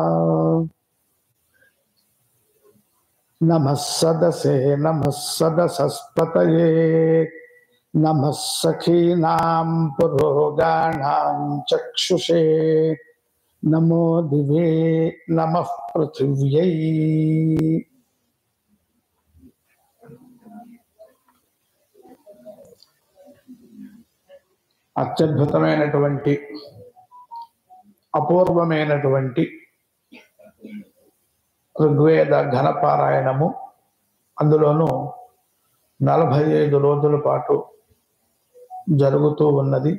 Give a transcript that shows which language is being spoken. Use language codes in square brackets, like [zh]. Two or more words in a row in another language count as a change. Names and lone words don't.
[sa] नमः सदसे नमः सदसस्पतये नमः सखीनां पुरोगाणां चक्षुषे नमो दिवे नमः पृथिव्यै అత్యద్భుతమైనటువంటి [te] అపూర్వమైనటువంటి ఋగ్వేద ఘనపారాయణము, అందులోనూ 45 రోజుల పాటు జరుగుతూ ఉన్నది.